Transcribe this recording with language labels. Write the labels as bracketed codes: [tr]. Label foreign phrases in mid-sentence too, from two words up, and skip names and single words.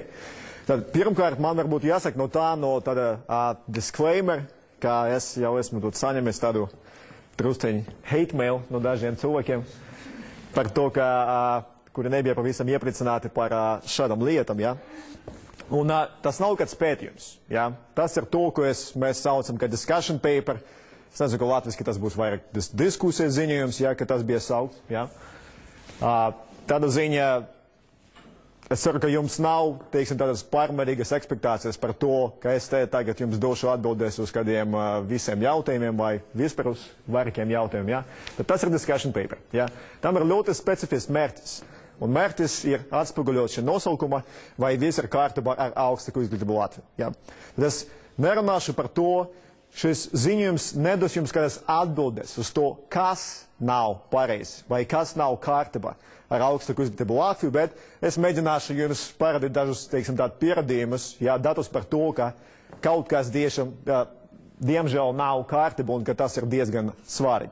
[lv] Tad pirmkārt man varbūt jāsaka no tāda disclaimer, ka es jau esmu saņemis tādu drusciņu [en] hate mail [lv] no dažiem cilvēkiem par to, kuri nebija pavisam iepriecināti par šādām lietām. Ja? Un tas nav kāds pētījums. Ja? Tas ir to, ko mēs saucam kā [en] discussion paper. [lv] Es nezinu, ka latviski tas būs vairāk diskusijas ziņojums, ja, ka tas bija saukts. Ja? Tāda ziņa, es ceru, ka jums nav, teiksim, tādas pārmērīgas ekspektācijas par to, ka es te tagad jums došu atbildēs uz kādiem visiem jautājumiem vai vispār uz vairākiem jautājumiem. Ja? Tad tas ir [en] discussion paper. [lv] Ja? Tam ir ļoti specifisks mērķis. Un mērķis ir atspoguļot šī nosaukuma, vai viss ir kārtībā ar augstāku izglītību Latviju. Ja? Tad es nerunāšu par to, šis ziņojums nedos jums kādas atbildes uz to, kas nav pareizi vai kas nav kārtībā ar augstāku izglītību Latviju, bet es mēģināšu jums parādīt dažus, teiksim, tādu pierādījumus, ja, datus par to, ka kaut kas diemžēl nav kārtībā un ka tas ir diezgan svarīgi.